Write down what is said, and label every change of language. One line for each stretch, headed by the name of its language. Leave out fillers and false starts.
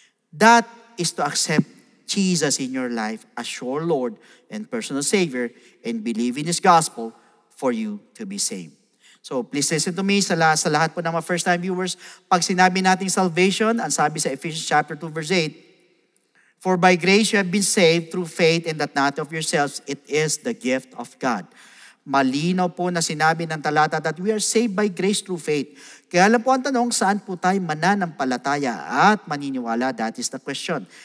English: That is to accept Jesus in your life as your Lord and personal Savior and believe in His gospel for you to be saved. So please listen to me
Filipino: sa lahat po ng mga
English: first-time viewers.
Filipino: Pag sinabi nating
English: salvation,
Filipino: ang sabi sa
English: Ephesians chapter 2 verse 8, for by grace you have been saved through faith, and that not of yourselves, it is the gift of God.
Filipino: Malinaw po na sinabi ng talata
English: that we are saved by grace through faith.
Filipino: Kaya lang po ang tanong, saan po tayo mananampalataya at maniniwala?
English: That is the question.